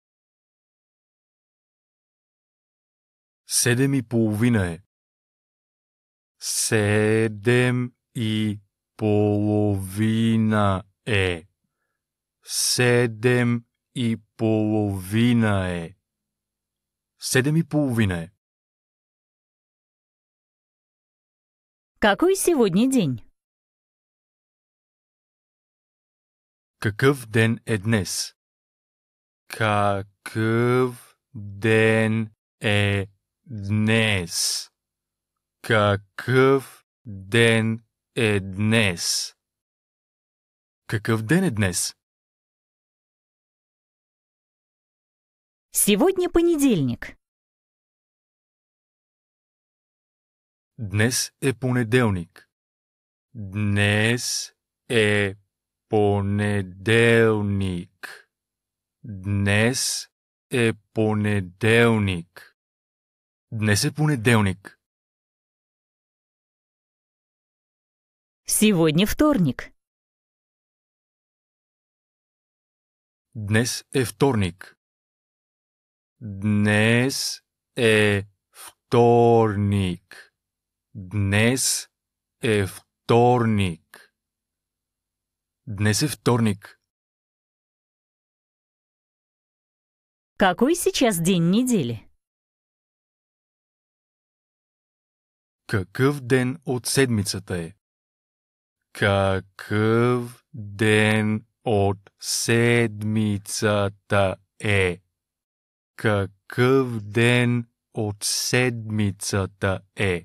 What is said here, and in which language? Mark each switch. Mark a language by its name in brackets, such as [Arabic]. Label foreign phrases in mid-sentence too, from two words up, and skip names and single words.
[Bulgarian] 7 и половина е. 7 и половина е. 7 и половина е. 7 и половина е. [Russian] Какой сегодня день? [Bulgarian] Какъв ден е днес? Какъв ден е днес? Какъв ден е днес? Какъв ден е днес? [Russian] Сегодня понедельник. [Bulgarian] Днес е понеделник. Днес е понеделник. Днес е понеделник. Днес е понеделник. [Russian] Сегодня вторник. [Bulgarian] Днес е вторник. Днес е вторник. Днес е вторник. Днес е вторник. [Russian] Какой сейчас день недели? [Bulgarian] Какъв ден от седмицата е? Какъв ден от седмицата е? Какъв ден от седмицата е?